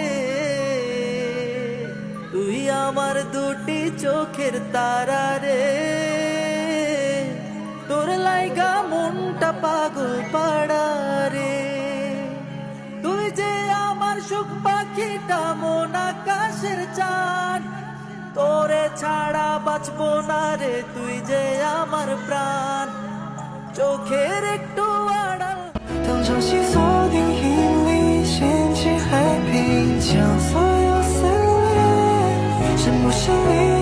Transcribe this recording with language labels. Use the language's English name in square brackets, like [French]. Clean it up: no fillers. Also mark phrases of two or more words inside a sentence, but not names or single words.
[Bangla] তুই আমার দুটি চোখের তারা রে, তোর লাইগা মনটা পাগল পাড়া রে। তুই যে আমার সুখ পাখিটা মন আকাশের চাঁদ, তোরে ছাড়া বাঁচবো না রে, তুই যে আমার প্রাণ। চোখের একটু আড়াল [Chinese] 当潮汐锁定引力，掀起海平，将所有撕裂，深不深离